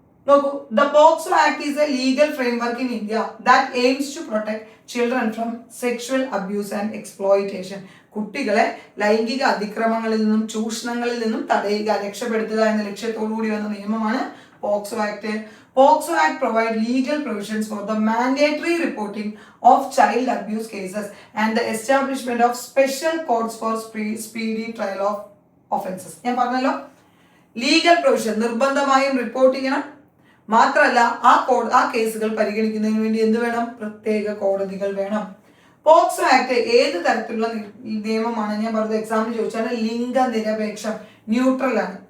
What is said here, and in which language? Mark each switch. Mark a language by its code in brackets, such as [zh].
[en] നോക്കൂ, the POCSO act is a legal framework in India that aims to protect children from sexual abuse and exploitation. [ml] കുട്ടികളെ ലൈംഗിക അതിക്രമങ്ങളിൽ നിന്നും ചൂഷണങ്ങളിൽ നിന്നും തടയുക, രക്ഷപ്പെടുത്തുക എന്ന ലക്ഷ്യത്തോടു കൂടി വന്ന നിയമമാണ് POCSO act. [en] POCSO Act provides legal provisions for the mandatory reporting of child abuse cases and the establishment of special courts for speedy trial of offences. [ml] ഞാൻ പറഞ്ഞല്ലോ, ലീഗൽ പ്രൊവിഷൻ നിർബന്ധമായും റിപ്പോർട്ട് ചെയ്യണം. മാത്രമല്ല ആ കേസുകൾ പരിഗണിക്കുന്നതിന് വേണ്ടി എന്ത് വേണം? പ്രത്യേക കോടതികൾ വേണം. പോക്സോ ആക്ട് ഏത് തരത്തിലുള്ള നിയമമാണ്? ഞാൻ പറഞ്ഞത് എക്സാമിന് ചോദിച്ചാൽ ലിംഗനിരപേക്ഷം, ന്യൂട്രൽ ആണ്.